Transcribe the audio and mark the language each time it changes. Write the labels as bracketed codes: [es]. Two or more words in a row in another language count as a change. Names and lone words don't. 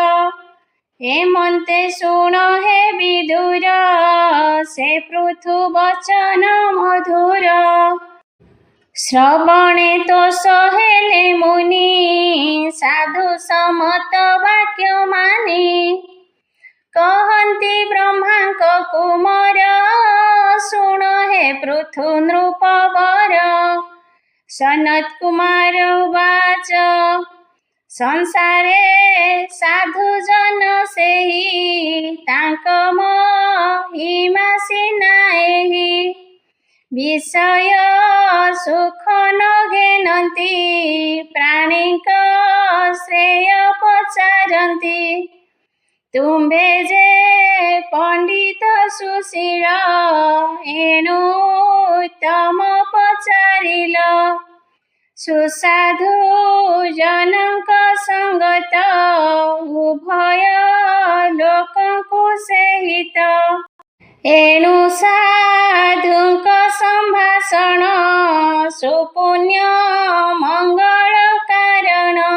[or] ଏମନ୍ତେ ଶୁଣ ହେ ବିଦୁର ସେ ପୃଥୁ ବଚନ ମଧୁର ଶ୍ରବଣେ ତୋଷ ହେଲେ ମୁନି ସାଧୁ ସମତ ବାକ୍ୟ ମାନି କହନ୍ତି ବ୍ରହ୍ମାଙ୍କ କୁମର ଶୁଣ ହେ ପୃଥୁ ନୃପବର [sa] सनत्कुमार उवाच [or] ସଂସାରେ ସାଧୁଜନ ସେହି ତାଙ୍କ ମହିମା ସିନା ଏହି ବିଷୟ ସୁଖ ନ ଘେନନ୍ତି ପ୍ରାଣୀଙ୍କ ଶ୍ରେୟ ପଚାରନ୍ତି ତୁମ୍ଭେ ଯେ ପଣ୍ଡିତ ସୁଶୀଳ ଏଣୁ ତମ ପଚାରିଲ ସୁସାଧୁ ଜନଙ୍କ ସଙ୍ଗତ ଉଭୟ ଲୋକଙ୍କୁ ସହିତ ଏଣୁ ସାଧୁଙ୍କ ସମ୍ଭାଷଣ ସୁପୁଣ୍ୟ ମଙ୍ଗଳ କାରଣ